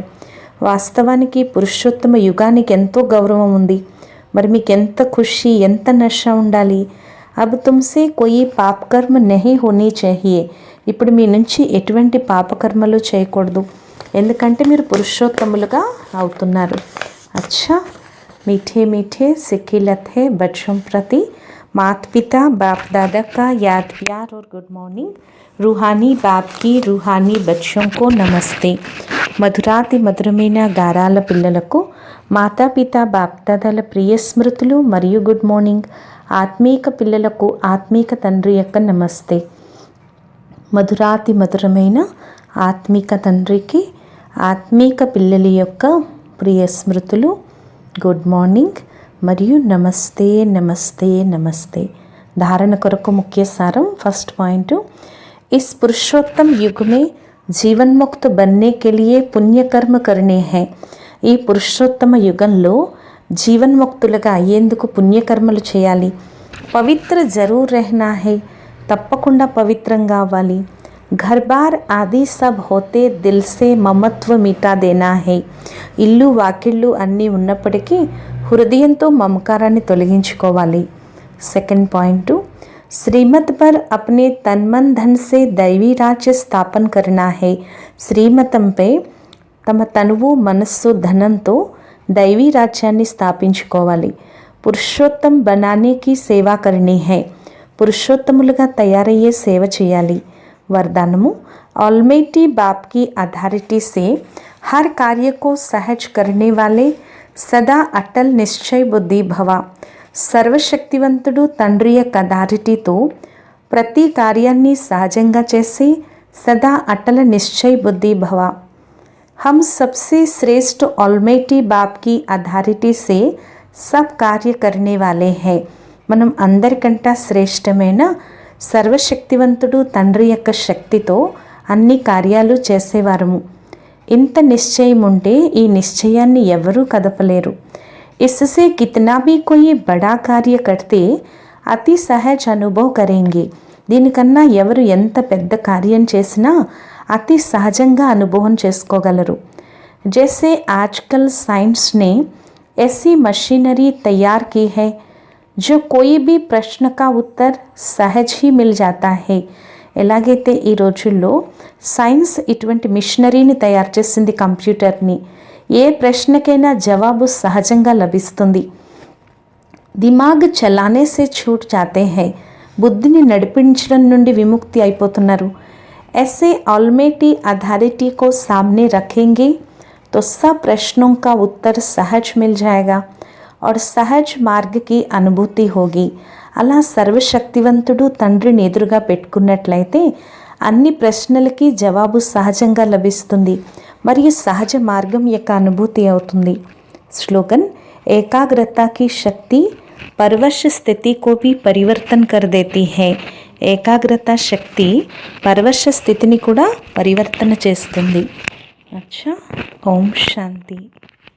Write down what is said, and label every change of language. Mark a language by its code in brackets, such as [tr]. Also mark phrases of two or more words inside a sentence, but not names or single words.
[te] వాస్తవానికి పురుషోత్తమ యుగానికి ఎంతో గౌరవం ఉంది. మరి మీకు ఎంత ఖుషి, ఎంత నష ఉండాలి. [hi] अब तुमसे कोई पापकर्म नहीं होनी चाहिए. [te] ఇప్పుడు మీ నుంచి ఎటువంటి పాపకర్మలు చేయకూడదు, ఎందుకంటే మీరు పురుషోత్తములుగా అవుతున్నారు. [hi] अच्छा, मीठे मीठे सिक्किलत हे बच्चों प्रति माता पिता बाप दादा का याद प्यार और [en] good morning. [hi] रूहानी बाप की रूहानी बच्चों को नमस्ते. [te] మధురాతి మధురమైన గారాల పిల్లలకు మాతాపిత బాప్దాదాల ప్రియ స్మృతులు మరియు [en] good morning. [te] ఆత్మీక పిల్లలకు ఆత్మీక తండ్రి యొక్క నమస్తే. మధురాతి మధురమైన ఆత్మీక తండ్రికి ఆత్మీక పిల్లల యొక్క ప్రియ స్మృతులు, [en] good morning [te] మరియు నమస్తే నమస్తే నమస్తే. ధారణ కొరకు ముఖ్య సారం. [en] first point, [hi] इस पुरुषोत्तम युग में जीवनमुक्त बनने के लिए पुण्यकर्म करने है. [te] ఈ పురుషోత్తమ యుగంలో జీవన్ముక్తులుగా అయ్యేందుకు పుణ్యకర్మలు చేయాలి. [hi] पवित्र ज़रूर रहना है. [te] తప్పకుండా పవిత్రంగా అవ్వాలి. [hi] घर बार आदि सब होते दिल से ममत्व मिटा देना है. [te] ఇల్లు వాకిళ్ళు అన్నీ ఉన్నప్పటికీ హృదయంతో మమకారాన్ని తొలగించుకోవాలి. [en] second point, [hi] श्रीमत पर अपने तनमन धन से दैवी राज्य स्थापन करना है. [te] శ్రీమతంపై తమ తనువు మనస్సు ధనంతో దైవీ రాజ్యాన్ని స్థాపించుకోవాలి. [hi] पुरुषोत्तम बनानेकी सेवा करनी है. [te] పురుషోత్తములుగా తయారయ్యే సేవ చేయాలి. [hi] वरदानमु, ऑलमाइटी बाप की अथॉरिटी से हर कार्य को सहज करने वाले सदा अटल निश्चय बुद्धि भवा. [te] సర్వశక్తివంతుడు తండ్రి యొక్క అథారిటీతో ప్రతి కార్యాన్ని సహజంగా చేసి సదా అటల నిశ్చయ బుద్ధి భవ. [hi] हम सबसे श्रेष्ठ ऑलमाइटी बाप की अथॉरिटी से सब कार्य करने वाले हैं. [te] మనం అందరికంటే శ్రేష్టమైన సర్వశక్తివంతుడు తండ్రి యొక్క శక్తితో అన్ని కార్యాలు చేసేవారము. ఇంత నిశ్చయం ఉంటే ఈ నిశ్చయాన్ని ఎవరూ కదపలేరు. [hi] इससे कितना भी कोई बड़ा कार्य करते अति सहज अनुभव करेंगे. [te] దీనికన్నా ఎవరు ఎంత పెద్ద కార్యం చేసినా అతి సహజంగా అనుభవం చేసుకోగలరు. [hi] जैसे आजकल साइंस ने ऐसी मशीनरी तैयार की है जो कोई भी प्रश्न का उत्तर सहज ही मिल जाता है. [te] ఎలాగైతే ఈ రోజుల్లో సైన్స్ ఇటువంటి మిషనరీని తయారు చేసింది, కంప్యూటర్ని, ఏ ప్రశ్నకైనా జవాబు సహజంగా లభిస్తుంది. [hi] दिमाग चलाने से छूट जाते हैं. [te] బుద్ధిని నడిపించడం నుండి విముక్తి అయిపోతున్నారు. [hi] ऐसे ऑलमाइटी अथॉरिटी को सामने रखेंगे तो सब प्रश्नों का उत्तर सहज मिल जाएगा और सहज మార్గ की అనుభూతి होगी. [te] అలా సర్వశక్తివంతుడు తండ్రిని ఎదురుగా పెట్టుకున్నట్లయితే అన్ని ప్రశ్నలకి జవాబు సహజంగా లభిస్తుంది మరియు సహజ మార్గం యొక్క అనుభూతి అవుతుంది. [hi] స్లోగన్, ఏకాగ్రత की शक्ति परवश स्थिति को भी परिवर्तन कर देती है. [te] ఏకాగ్రత శక్తి పరవశ స్థితిని కూడా పరివర్తన చేస్తుంది. [hi] अच्छा, ओम शांति.